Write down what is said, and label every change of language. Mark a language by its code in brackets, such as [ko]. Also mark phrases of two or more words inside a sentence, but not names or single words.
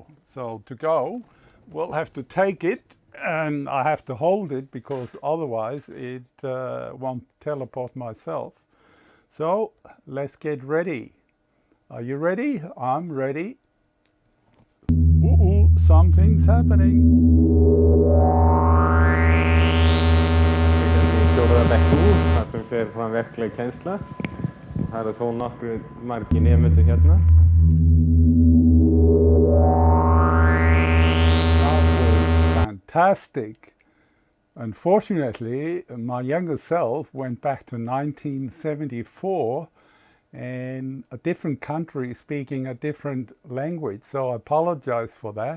[en] So to go, we'll have to take it. And I have to hold it because otherwise it won't teleport myself. So let's get ready. Are you ready? I'm ready. Something's happening. [is] Fjórða bekk úr, þar sem fer fram verkleg kennsla. Það eru þó nokkru margir nemendur hérna. [en] Fantastic. Unfortunately, my younger self went back to 1974 and a different country speaking a different language, so I apologize for that.